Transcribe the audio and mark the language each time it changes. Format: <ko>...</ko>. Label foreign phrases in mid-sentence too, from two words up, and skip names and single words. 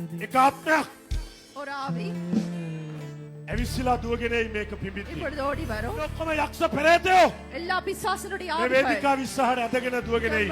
<si>එක ආත්මයක්</si> <ta>ஒரு ஆவி</ta> <si>ඇවිස්සලා දුවගෙන එයි මේක පිඹිද්දී.</si> <ta>இப்பொழுது ஓடி வரும்.</ta> <si>ඔක්කොම යක්ෂ පෙරේතයෝ</si> <ta>எல்லா பிசாசனுடைய මේ ஆவிகள்</ta> <si>වේදිකා විස්සහට ඇදගෙන දුවගෙන එයි.</si>